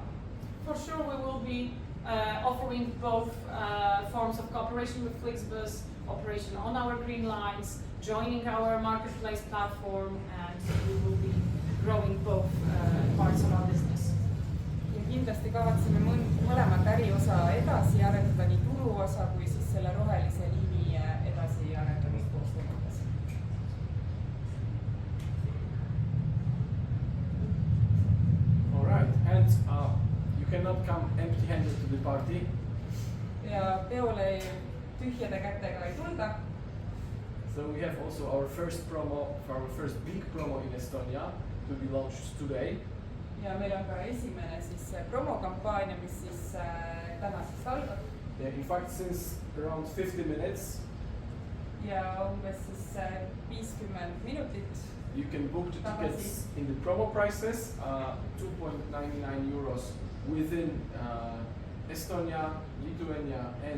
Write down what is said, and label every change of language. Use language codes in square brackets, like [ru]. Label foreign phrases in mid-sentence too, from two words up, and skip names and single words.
[en] For sure we will be offering both forms of cooperation with FlixBus, operation on our green lines, joining our marketplace platform, and we will be growing both parts of our business. [et] Ja kindlasti kavatseme mõlemat äriosa edasi arendada, nii turuosa kui siis selle rohelise liini edasi arendamist koostöö mõttes. [en] All right, and you cannot come empty-handed to the party. [et] Ja peole tühjade kätega ei tulda. [en] So we have also our first big promo in Estonia to be launched today. [et] Ja meil on ka esimene siis promokampaania, mis siis täna siis algab. [en] Yeah, in fact, since around 50 minutes. [et] Ja umbes siis 50 minutit. [en] You can book the tickets in the promo prices, 2.99 euros within Estonia, Lithuania and